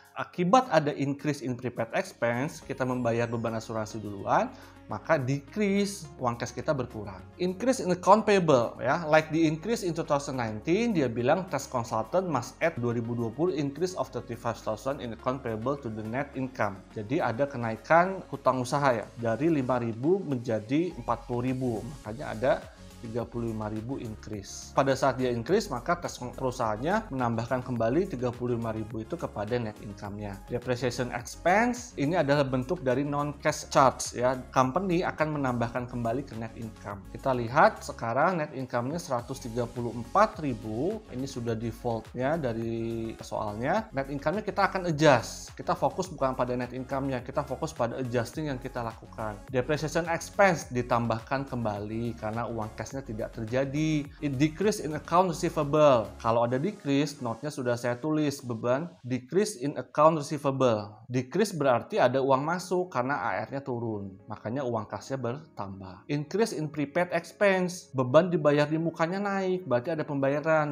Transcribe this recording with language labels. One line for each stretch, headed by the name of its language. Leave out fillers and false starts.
Indonesian: Akibat ada increase in prepaid expense, kita membayar beban asuransi duluan, maka decrease uang cash kita berkurang.
English: Increase in account payable,
Indonesian: ya,
English: like the increase in 2019,
Indonesian: dia bilang
English: tax consultant must add 2020 increase of 35,000 in account payable to the net income.
Indonesian: Jadi ada kenaikan hutang usaha ya, dari 5.000 menjadi 40.000, makanya ada 35.000 increase. Pada saat dia increase, maka tax perusahaannya menambahkan kembali 35.000 itu kepada net income-nya. Depreciation expense ini adalah bentuk dari non-cash charge, ya. Company akan menambahkan kembali ke net income. Kita lihat sekarang net income-nya 134.000. Ini sudah default-nya dari soalnya. Net income-nya kita akan adjust. Kita fokus bukan pada net income-nya, kita fokus pada adjusting yang kita lakukan. Depreciation expense ditambahkan kembali karena uang cash tidak terjadi.
English: It decrease in account receivable.
Indonesian: Kalau ada decrease, note-nya sudah saya tulis, beban decrease in account receivable. Decrease berarti ada uang masuk karena AR-nya turun. Makanya uang kasnya bertambah. Increase in prepaid expense. Beban dibayar di mukanya naik, berarti ada pembayaran.